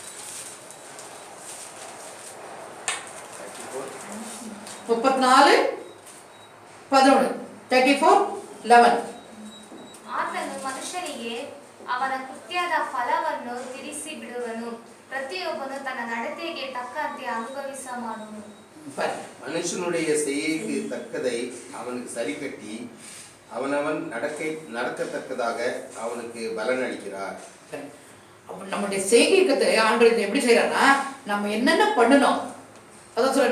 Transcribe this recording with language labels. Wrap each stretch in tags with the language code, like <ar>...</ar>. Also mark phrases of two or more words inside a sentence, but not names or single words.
<kn>34:11 34:11. ಆತನು ಮನುಷ್ಯನಿಗೆ ಅವನ ಕೃತ್ಯದ ಫಲವನ್ನು ತಿರಿಸಿ ಬಿಡುವನು, ಪ್ರತಿಯೊಬ್ಬನು ತನ್ನ ನಡತೆಗೆ ತಕ್ಕಂತೆ ಅನುಭವಿಸ ಮಾಡುವನು.</kn> <ta>மனுஷனுடைய செய்கைக்கு தக்கதை அவனுக்கு சரி கட்டி அவனவன் நடக்கத்தக்கதாக அவனுக்கு பலன் அளிக்கிறார். நம்முடைய செய்கைக்கு ஆண்டவர் எப்படி செய்யறாருன்னா நம்ம என்னென்ன பண்ணணும் அதான் சொல்ற.</ta>